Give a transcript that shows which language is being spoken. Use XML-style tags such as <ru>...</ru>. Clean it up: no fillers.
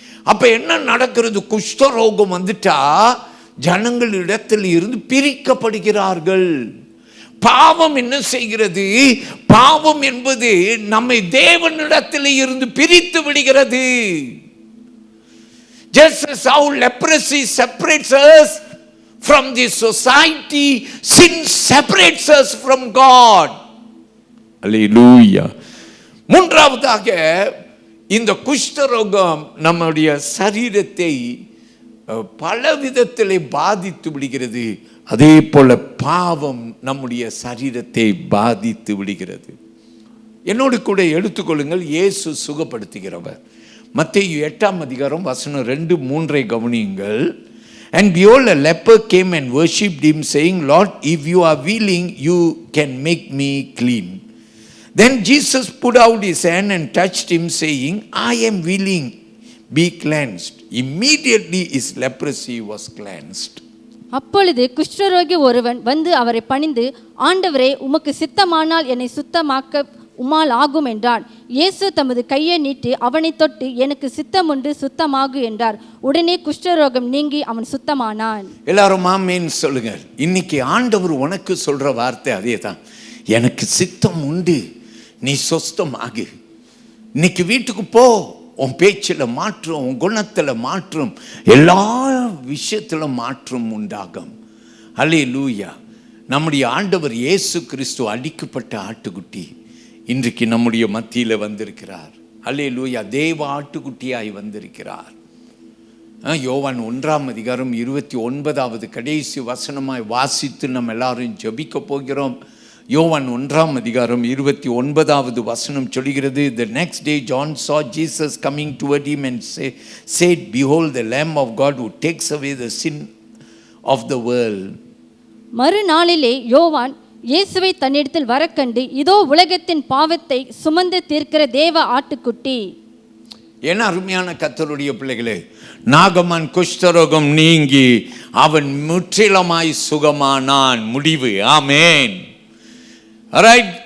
<ta>அப்ப என்ன நடக்கிறது? குஷ்டரோகம் வந்துட்டா ஜனங்களிடத்தில் இருந்து பிரிக்கப்படுகிறார்கள். பாவம் என்ன செய்கிறது? பாவம் என்பது நம்மை தேவனிடத்தில் இருந்து பிரித்து விடுகிறது.</ta> <en>Just as how leprosy separates us from the society, sin separates us from God. Hallelujah.</en> <ta>மூன்றாவதாக, இந்த குஷ்டரோகம் நம்முடைய சரீரத்தை பல விதத்திலே பாதித்து விடுகிறது. அதே போல பாவம் நம்முடைய சரீரத்தை பாதித்து விடுகிறது. என்னோடு கூட எடுத்துக்கொள்ளுங்கள், இயேசு சுகப்படுத்துகிறவர். மத்தேயு 8ஆம் அதிகாரம் வசனம் 2-3 கவனியுங்கள்.</ta> <en>And behold, a leper came and worshipped him, saying, Lord, if you are willing, you can make me clean. Then Jesus put out his hand and touched him, saying, I am willing, be cleansed. Immediately his leprosy was cleansed.</en> <ta>அப்பொழுது குஷ்டரோகி ஒருவன் வந்து அவரை பணிந்து, ஆண்டவரே, உமக்கு சித்தமானால் என்னை சுத்தமாக்க உம்மால் ஆகும் என்றான். இயேசு தமது கையை நீட்டி அவனை தொட்டு, எனக்கு சித்தம் உண்டு, சுத்தமாகு என்றார். உடனே குஷ்டரோகம் நீங்கி அவன் சுத்தமானான். எல்லாரும் ஆமென் சொல்லுங்க. இன்னைக்கு ஆண்டவர் உனக்கு சொல்ற வார்த்தை அதே தான். எனக்கு சித்தம் உண்டு, நீ சொஸ்தமாகு. இன்னைக்கு வீட்டுக்கு போ, உன் பேச்சில் மாற்றம், உன் குணத்தில் மாற்றம், எல்லா விஷயத்திலும் மாற்றம் உண்டாகும். அல்லேலூயா. நம்முடைய ஆண்டவர் இயேசு கிறிஸ்து அடிக்கப்பட்ட ஆட்டுக்குட்டி இன்றைக்கு நம்முடைய மத்தியில் வந்திருக்கிறார். அல்லேலூயா. தேவ ஆட்டுக்குட்டியாய் வந்திருக்கிறார். யோவான் 1ஆம் அதிகாரம் 29வது கடைசி வசனமாய் வாசித்து நம்ம எல்லாரும் ஜெபிக்க போகிறோம். யோவான் 1ஆம் அதிகாரம் 29வது வசனம் சொல்கிறது,</ta> <en>The next day John saw Jesus coming toward him and said, Behold the Lamb of God who takes away the sin of the world.</en> <ta>மறுநாளிலே யோவான் இயேசுவை தன்னிடத்தில் வரக்கண்டு, இதோ உலகத்தின் பாவத்தை சுமந்து தீர்க்கிற தேவ ஆட்டுக்குட்டி. ஏன்னா அருமையான கர்த்தருடைய பிள்ளைகளே, நாகமான் குஷ்டரோகம் நீங்கி அவன் முற்றிலுமாய் சுகமானான். முடிவு. ஆமேன். ரைட்.</ta>